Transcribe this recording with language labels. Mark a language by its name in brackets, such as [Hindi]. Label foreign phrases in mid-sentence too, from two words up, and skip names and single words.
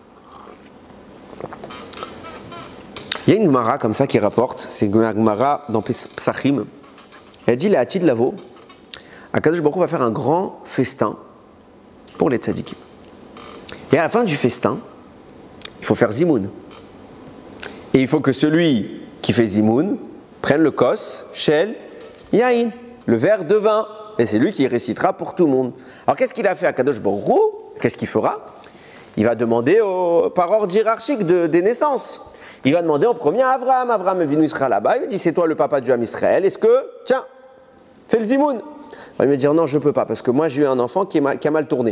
[French] Il y a une Gemara comme ça qui rapporte, c'est une Gemara dans Psachim. Elle dit, [Hebrew] לעתיד לבוא הקדוש ברוך הוא [French] va faire un grand festin pour les tzadikim. Et à la fin du festin, il faut faire zimoun. Et il faut que celui qui fait zimoun prenne le kos, [Hebrew] של יין, [French] le verre de vin. Et c'est lui qui récitera pour tout le monde. Alors qu'est-ce qu'il a fait à [Hebrew] קדוש ברוך הוא? [French] Qu'est-ce qu'il fera? Il va demander par ordre hiérarchique des naissances. Il va demander en premier à Abraham. Abraham est venu Israël là-bas. Il lui dit, c'est toi le papa du [Hebrew] עם ישראל. [French] Est-ce que, tiens, fais le zimoun? Il va dire, non, je ne peux pas, parce que moi j'ai eu un enfant qui a mal tourné.